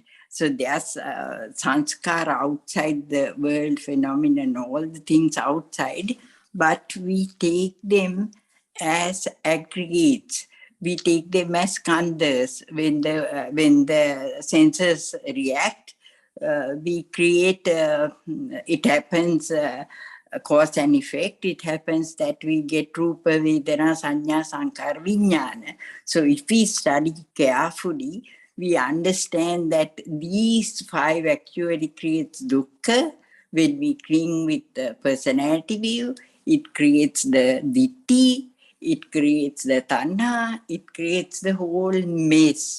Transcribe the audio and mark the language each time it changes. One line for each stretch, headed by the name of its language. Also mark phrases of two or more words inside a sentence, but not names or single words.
English: So there's sanskara outside the world phenomenon, all the things outside, but we take them as aggregates. We take them as khandhas. When the senses react, we create, it happens, cause and effect. It happens that we get
Pali: rupa, vedana, sanya, sankara, vijnana.
English: So if we study carefully, we understand that these 5 actually creates dukkha. When we cling with the personality view, it creates the ditti, it creates the tanha, it creates the whole mess.